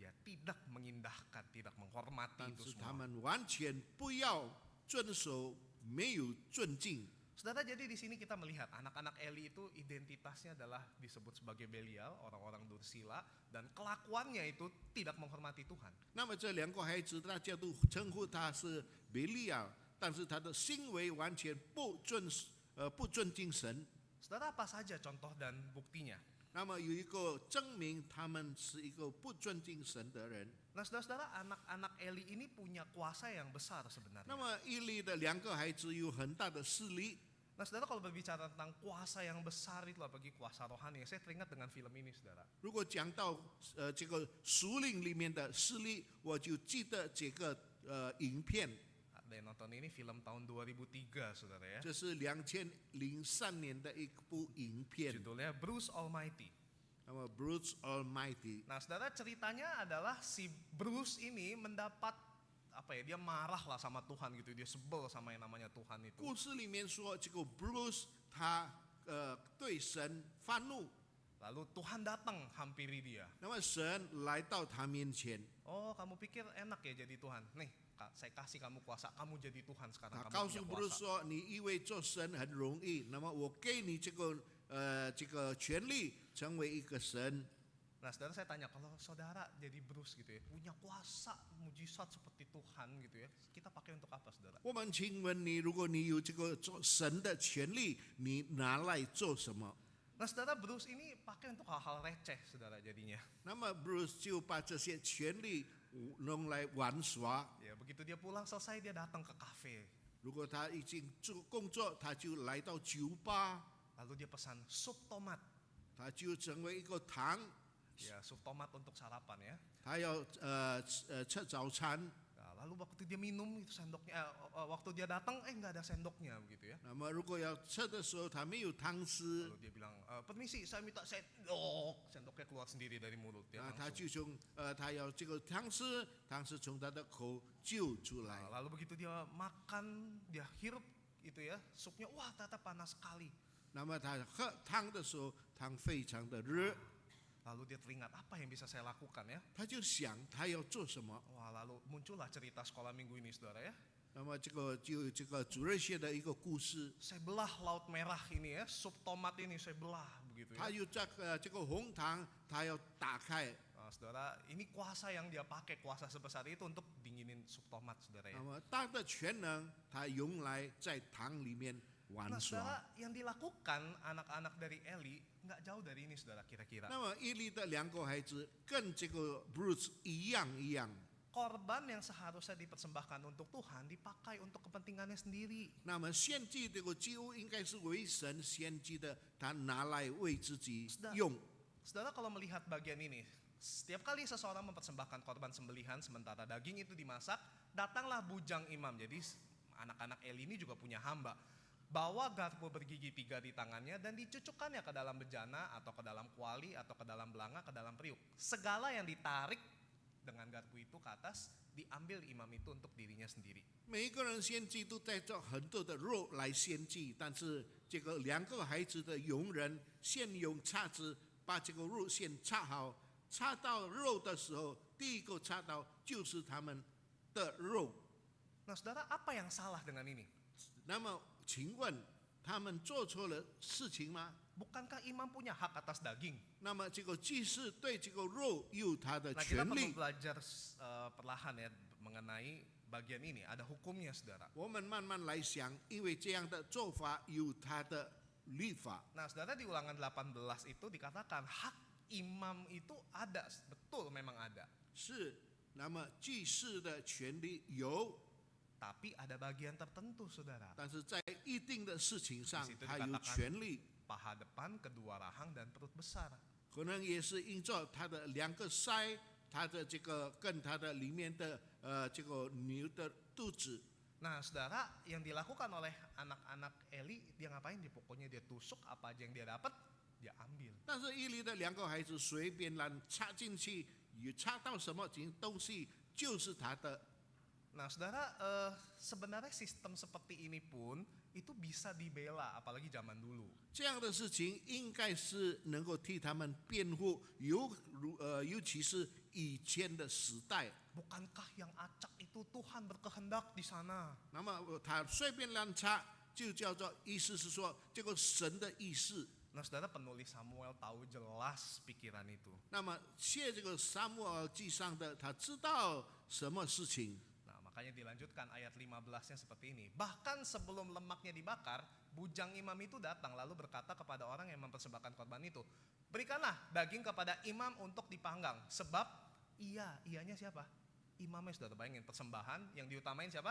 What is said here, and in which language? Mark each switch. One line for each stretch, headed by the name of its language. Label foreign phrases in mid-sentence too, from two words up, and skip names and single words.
Indonesian: tidak mengindahkan, tidak menghormati
Chinese: 但
Indonesian: itu
Chinese: 是他
Indonesian: semua.
Chinese: 们完全不要遵守，没有尊敬。
Indonesian: Saudara, jadi di sini kita melihat anak-anak Eli itu identitasnya adalah disebut sebagai Belial, orang-orang dursila, dan kelakuannya itu tidak menghormati Tuhan.
Chinese: 那么这两个孩子，大家都称呼他是贝利亚，但是他的行为完全不尊敬神。
Indonesian: Saudara, apa saja contoh dan buktinya?
Chinese: 那么有一个证明他们是一个不尊敬神的人。
Indonesian: Nah, saudara-saudara, anak-anak Eli ini punya kuasa yang besar sebenarnya.
Chinese: 那么伊利的两个孩子有很大的势力。
Indonesian: Nah, saudara, kalau berbicara tentang kuasa yang besar itulah bagi kuasa rohani, saya teringat dengan film ini, saudara.
Chinese: 如果讲到这个属灵里面的势力，我就记得这个影片，
Indonesian: Ada yang nonton ini film tahun 2003, saudara ya.
Chinese: 这是2003年的一部影片，
Indonesian: Judulnya Bruce Almighty.
Chinese: 那么 Bruce Almighty。
Indonesian: Nah, saudara, ceritanya adalah si Bruce ini mendapat dia marah lah sama Tuhan gitu, dia sebel sama yang namanya Tuhan itu.
Chinese: 故事里面说，这个 Bruce 他对神发怒，
Indonesian: Lalu Tuhan datang hampiri dia.
Chinese: 那么神来到他面前，
Indonesian: Oh, kamu pikir enak ya jadi Tuhan? Nih, saya kasih kamu kuasa, kamu jadi Tuhan sekarang,
Chinese: 他
Indonesian: kamu
Chinese: 告
Indonesian: punya
Chinese: 诉 Bruce
Indonesian: kuasa.
Chinese: 说：“你以为做神很容易？那么我给你这个权利，成为一个神。”
Indonesian: Nah, saudara, saya tanya, kalau saudara jadi Bruce gitu ya, punya kuasa mujizat seperti Tuhan gitu ya, kita pakai untuk apa, saudara?
Chinese: 我们请问你，如果你有这个做神的权利，你拿来做什么？
Indonesian: Nah, saudara, Bruce ini pakai untuk hal-hal receh, saudara, jadinya.
Chinese: 那么 Bruce 就把这些权利弄来玩耍。
Indonesian: Ya, begitu dia pulang selesai, dia datang ke kafe.
Chinese: 如果他已经做工作，他就来到酒吧，
Indonesian: Lalu dia pesan sup tomat.
Chinese: 他就成为一个糖，
Indonesian: Ya, sup tomat untuk sarapan ya.
Chinese: 他要吃早餐。
Indonesian: Nah, lalu waktu dia minum itu sendoknya, waktu dia datang nggak ada sendoknya begitu ya.
Chinese: 那么如果要吃的时候，他没有汤匙，
Indonesian: Lalu dia bilang, permisi, saya minta sendok. Sendoknya keluar sendiri dari mulut ya.
Chinese: 他
Indonesian: Langsung.
Chinese: 就从他要这个汤匙，汤匙从他的口就出来。
Indonesian: Nah, lalu begitu dia makan, dia hirup itu ya, supnya wah ternyata panas sekali.
Chinese: 那么他喝汤的时候，汤非常的热，
Indonesian: Lalu dia teringat apa yang bisa saya lakukan ya.
Chinese: 他就想他要做什么。
Indonesian: Wah, lalu muncullah cerita sekolah minggu ini, saudara ya.
Chinese: 那么这个就这个主日学的一个故事，
Indonesian: Saya belah laut merah ini ya, sup tomat ini saya belah begitu
Chinese: 他
Indonesian: ya.
Chinese: 有这个红糖，他要打开。
Indonesian: Nah, saudara, ini kuasa yang dia pakai, kuasa sebesar itu untuk dinginin sup tomat, saudara ya.
Chinese: 那么他的全能，他用来在糖里面玩
Indonesian: Nah,
Chinese: 耍。
Indonesian: saudara, yang dilakukan anak-anak dari Eli nggak jauh dari ini, saudara, kira-kira.
Chinese: 那么伊利的两个孩子跟这个 Bruce 一样，
Indonesian: Korban yang seharusnya dipersembahkan untuk Tuhan dipakai untuk kepentingannya sendiri.
Chinese: 那么献祭这个祭物应该是为神献祭的，他拿来为自己用。
Indonesian: Saudara, kalau melihat bagian ini, setiap kali seseorang mempersembahkan korban sembelihan sementara daging itu dimasak, datanglah bujang imam. Jadi anak-anak Eli ini juga punya hamba. Bawa garpu bergigi 3 di tangannya dan dicucukkannya ke dalam bejana atau ke dalam kuali atau ke dalam belanga, ke dalam periuk. Segala yang ditarik dengan garpu itu ke atas diambil imam itu untuk dirinya sendiri.
Chinese: 每一个人献祭都带着很多的肉来献祭，但是这个两个孩子的佣人先用叉子把这个肉先插好，插到肉的时候，第一个插到就是他们的肉。
Indonesian: Nah, saudara, apa yang salah dengan ini?
Chinese: 那么，请问他们做错了事情吗？
Indonesian: Bukankah imam punya hak atas daging?
Chinese: 那么这个祭司对这个肉有他的
Indonesian: Nah, kita
Chinese: 权
Indonesian: perlu
Chinese: 利。
Indonesian: belajar perlahan ya mengenai bagian ini. Ada hukumnya, saudara.
Chinese: 我们慢慢来想，因为这样的做法有他的律法。
Indonesian: Nah, saudara, di Ulangan 18 itu dikatakan hak imam itu ada, betul memang ada.
Chinese: 是，那么祭司的权利有，
Indonesian: Tapi ada bagian tertentu, saudara.
Chinese: 但是在一定的事情上
Indonesian: Di situ，
Chinese: 他有
Indonesian: dikatakan
Chinese: 权利，
Indonesian: paha depan, kedua rahang, dan perut besar.
Chinese: 可能也是因着他的两个腮，他的这个跟他的里面的这个牛的肚子。
Indonesian: Nah, saudara, yang dilakukan oleh anak-anak Eli, dia ngapain? Dia pokoknya dia tusuk apa aja yang dia dapat, dia ambil.
Chinese: 但是伊利的两个孩子随便乱插进去，有插到什么东西就是他的。
Indonesian: Nah, saudara, sebenarnya sistem seperti ini pun itu bisa dibela, apalagi zaman dulu.
Chinese: 这样的事情应该是能够替他们辩护，尤其是以前的时代。
Indonesian: Bukankah yang acak itu Tuhan berkehendak di sana?
Chinese: 那么他随便乱插，就叫做意思是说这个神的意思。
Indonesian: Nah, saudara, penulis Samuel tahu jelas pikiran itu.
Chinese: 那么写这个撒母耳记上的，他知道什么事情。
Indonesian: Nah, makanya dilanjutkan ayat 15-nya seperti ini. Bahkan sebelum lemaknya dibakar, bujang imam itu datang lalu berkata kepada orang yang mempersembahkan korban itu, berikanlah daging kepada imam untuk dipanggang. Sebab ianya siapa? Imamnya. Sudah terbayangin, persembahan yang diutamain siapa?